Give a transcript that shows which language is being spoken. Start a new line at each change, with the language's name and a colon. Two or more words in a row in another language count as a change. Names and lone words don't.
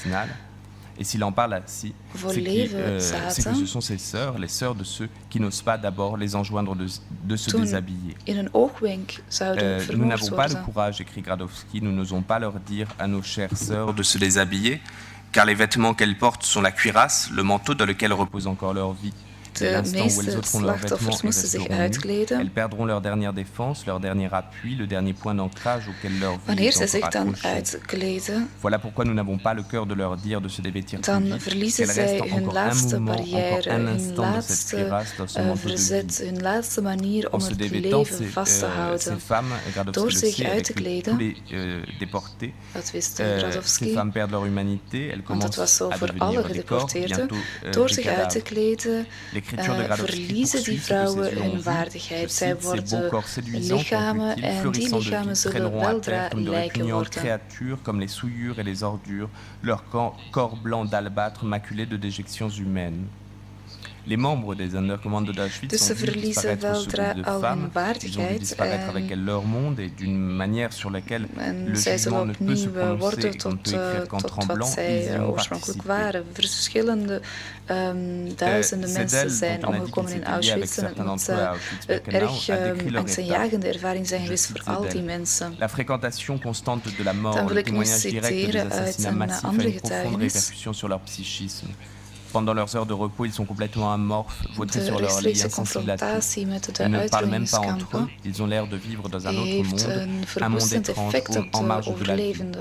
French: » Et s'il en parle ainsi, c'est que ce sont ses sœurs, les sœurs de ceux qui n'osent pas d'abord les enjoindre de se déshabiller. Nous n'avons pas le courage, écrit Gradowski, nous n'osons pas leur dire à nos chères sœurs de se déshabiller, car les vêtements qu'elles portent sont la cuirasse, le manteau dans lequel repose encore leur vie.
Dutch: De meeste slachtoffers moesten zich uitkleden.
French: Elles perdront leur dernière défense, leur dernier appui, le dernier point d'ancrage auquel leur vie
Dutch: Wanneer zij zich dan uitkleden,
French: voilà pourquoi nous n'avons pas le cœur de leur dire de se dévêtir
Dutch: dan verliezen zij hun laatste barrière, hun laatste verzet, hun laatste manier om het leven vast te houden. Door zich uit te kleden, dat wist Gradowski, want dat was zo voor alle gedeporteerden, door zich uit te kleden, verliezen die vrouwen hun waardigheid. Zij worden lichamen en die lichamen zullen weldra lijken worden.
French: Comme les souillures et les ordures, leur corps blanc d'albâtre maculé de déjections humaines. Les membres des Sonderkommando d'Auschwitz ont vu disparaître ce groupe de femmes, ils ont vu disparaître avec elles leur monde et d'une manière sur laquelle le jugement ne peut se prononcer, on ne peut écrire qu'en tremblant, ils y ont participé.
Dutch: Verschillende duizenden mensen zijn omgekomen in Auschwitz en het moet erg angstaanjagende ervaring zijn geweest voor al die mensen.
French: La fréquentation constante de la mort, le témoignage direct des assassinats massifs a une profonde répercussion sur leur psychisme. Pendant leurs heures de repos, ils sont complètement amorphes, vautrés sur leur lit, insensibles à tout. Ils ne parlent même pas entre eux. Ils ont l'air de vivre dans un autre monde, un monde étrange en marge de la vie.